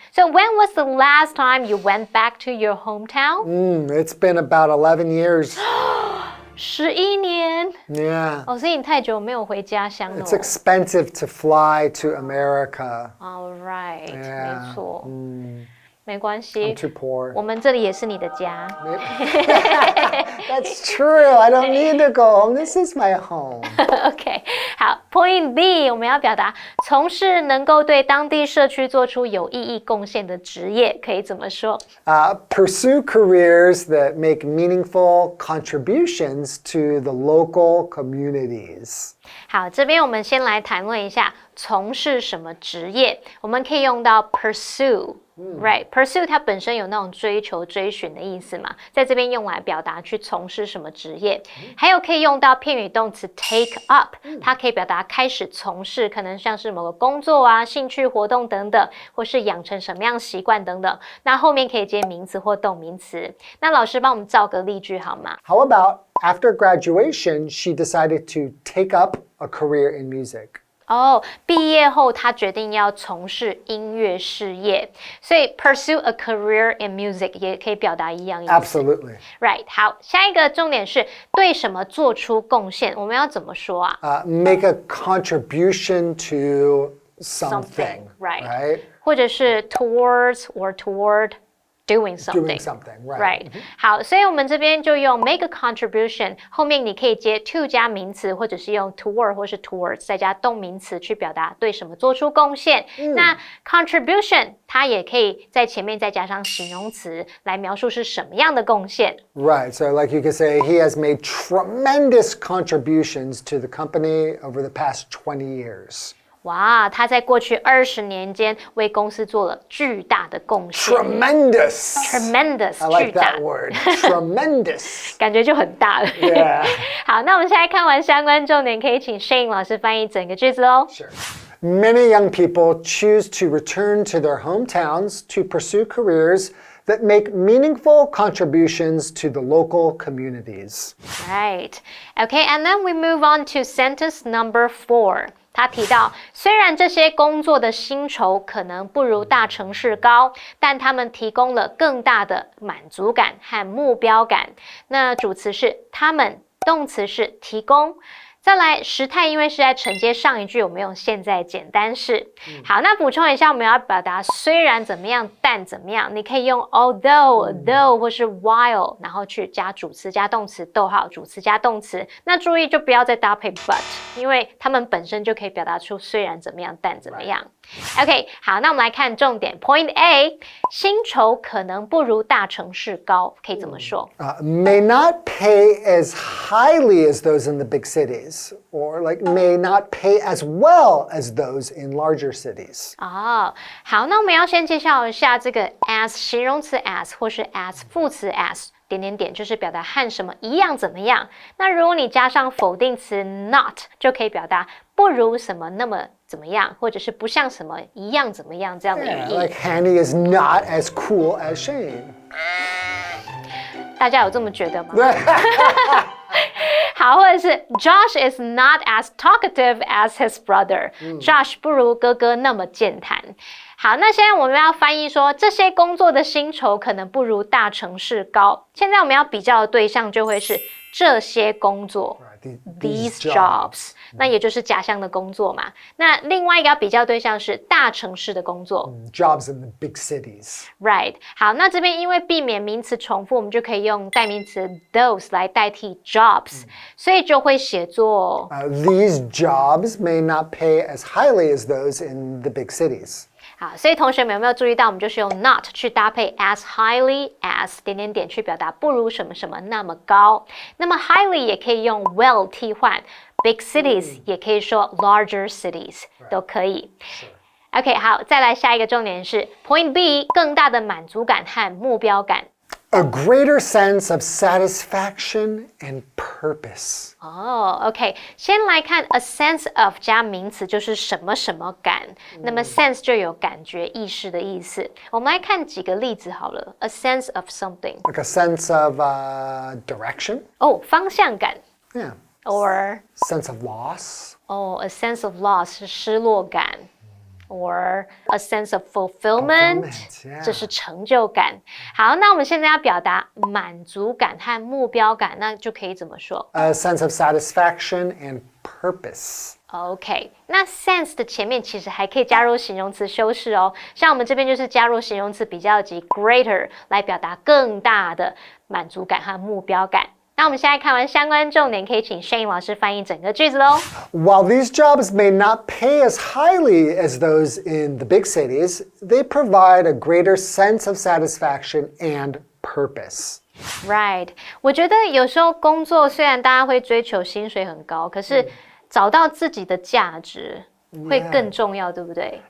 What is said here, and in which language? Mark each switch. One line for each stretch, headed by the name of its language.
English: So when was the last time you went back to your hometown? It's been about 11 years.
Chinese: 11年。
English: Yeah.
Chinese: 所以你太久没有回家乡了。
English: It's expensive to fly to America. All right. Yeah.
Chinese: 没错。没关系
English: I'm too poor.
Chinese: 我们这里也是你的家。
English: That's true. I don't need to go home. This is my home.
Chinese: OK， 好 ，Point B， 我们要表达从事能够对当地社区做出有意义贡献的职业，可以怎么说
English: ？Pursue careers that make meaningful contributions to the local communities.
Chinese: 好，这边我们先来谈论一下从事什么职业，我们可以用到 pursue。Right, pursue 它本身有那种追求、追寻的意思嘛，在这边用来表达去从事什么职业，还有可以用到片语动词 take up，它可以表达开始从事，可能像是某个工作啊、兴趣活动等等，或是养成什么样习惯等等。那后面可以接名词或动名词。那老师帮我们造个例句好吗？
English: How about after graduation, she decided to take up a career in music?
Chinese: 毕业后他决定要从事音乐事业，所以
English: pursue a career in music
Chinese: 也可以表达一样意思。
English: Absolutely. Right.
Chinese: 好，下一个重点是对什么做出贡献，我们要怎么说啊
English: ？Make a contribution to something. Right. 或者是 towards or toward.Doing something, right?
Chinese: 好，所以我们这边就用
English: make a contribution，
Chinese: 后面你可以接 to 加名词，或者是用 toward 或是 towards 再加动名词去表达对什么做出贡献。那 contribution 它也可以在前面再加上形容词来描述是什么样的贡献。
English: Right, so like you could say he has made tremendous contributions to the company over the past 20 years.
Chinese: 哇，他在过去20年间为公司做了巨大的贡献。
English: Tremendous. Tremendous. I like
Chinese: 巨大
English: that word. Tremendous.
Chinese: 感觉就很大了。
English: Yeah.
Chinese: 好，那我们现在看完相关重点，可以请 Shane 老师翻译整个句子哦。
English: Sure. Many young people choose to return to their hometowns to pursue careers that make meaningful contributions to the local communities. Right. Okay, and then we move on to sentence number 4.
Chinese: 他提到，虽然这些工作的薪酬可能不如大城市高，但他们提供了更大的满足感和目标感。那主词是他们，动词是提供。再来，时态因为是在承接上一句，我们用现在简单式。好，那补充一下，我们要表达虽然怎么样，但怎么样，你可以用 although、though 或是 while， 然后去加主词加动词，逗号，主词加动词。那注意就不要再搭配 but， 因为它们本身就可以表达出虽然怎么样，但怎么样。 OK， 好，那我们来看重点 Point A， 薪酬可能不如大城市高，可以怎么说
English: ？May not pay as highly as those in the big cities, or like may not pay as well as those in larger cities.
Chinese: 好，那我们要先介绍一下这个 as 形容词 as 或是 as 副词 as。就是表达和什么一样怎么样。那如果你加上否定词 not， 就可以表达不如什么那么怎么样，或者是不像什么一样怎么样这样的语义。
English: Like Hanny is not as cool as Shane.
Chinese: 大家有这么觉得吗？好，或者是
English: Josh is not as talkative as his brother。
Chinese: Josh 不如哥哥那么健谈。好，那现在我们要翻译说，这些工作的薪酬可能不如大城市高。现在我们要比较的对象就会是这些工作 ，these jobs， 那也就是家乡的工作嘛。那另外一个要比较对象是大城市的工作
English: ，jobs in the big cities。
Chinese: Right， 好，那这边因为避免名词重复，我们就可以用代名词 those 来代替 jobs，所以就会写作
English: These jobs may not pay as highly as those in the big cities。
Chinese: 好，所以同学们有没有注意到，我们就是用 not 去搭配 as highly as 去表达不如什么什么那么高。那么 highly 也可以用 well 替换 ，big cities 也可以说 larger cities 都可以。 OK， 好，再来下一个重点是 Point B， 更大的满足感和目标感。
English: A greater sense of satisfaction and purpose.
Chinese: 哦 ，OK， 先来看 a sense of 加名词就是什么什么感，那么 sense 就有感觉、意识的意思。我们来看几个例子好了。
English: A sense of something. Like a sense of direction.
Chinese: 哦，方向感。
English: Yeah. Or sense of loss.
Chinese: 哦 a sense of loss 是失落感。
English: Or a sense of fulfillment, yeah.
Chinese: 这是成就感。好，那我们现在要表达满足感和目标感，那就可以怎么说
English: A sense of satisfaction and purpose.
Chinese: OK， 那 sense 的前面其实还可以加入形容词修饰哦，像我们这边就是加入形容词比较级 greater 来表达更大的满足感和目标感。那我们现在看完相关重点，可以请 Shane 老师翻译整个句子咯。
English: While these jobs may not pay as highly as those in the big cities, they provide a greater sense of satisfaction and purpose.
Chinese: Right， 我觉得有时候工作虽然大家会追求薪水很高，可是找到自己的价值会更重要，对不对？